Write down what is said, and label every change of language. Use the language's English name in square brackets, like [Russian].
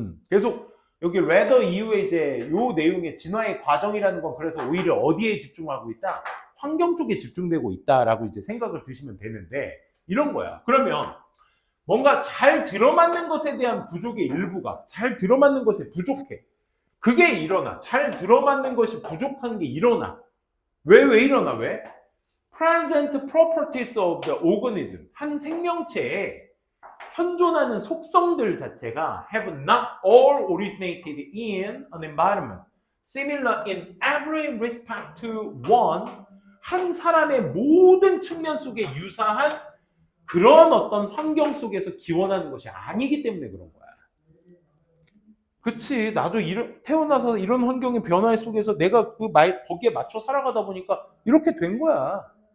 [Korean] 계속 여기 rather 이후에 이제 요 내용의 진화의 과정이라는 건 그래서 오히려 어디에 집중하고 있다? 환경 쪽에 집중되고 있다라고 이제 생각을 드시면 되는데 이런 거야. 그러면 뭔가 잘 들어맞는 것에 대한 부족의 일부가 잘 들어맞는 것에 부족해. 그게 일어나. 잘 들어맞는 것이 부족한 게 일어나. 왜 일어나? 왜? [English] Present properties of the organism. [Korean] 한 생명체에 현존하는 속성들 자체가 [English] have not all originated in an environment similar in every respect to one. [Korean] 한 사람의 모든 측면 속에 유사한 그런 어떤 환경 속에서 기원하는 것이 아니기 때문에 그런 거야. 그치. 나도 태어나서 이런 환경의 변화 속에서 내가 거기에 맞춰 살아가다 보니까 이렇게 된 거야.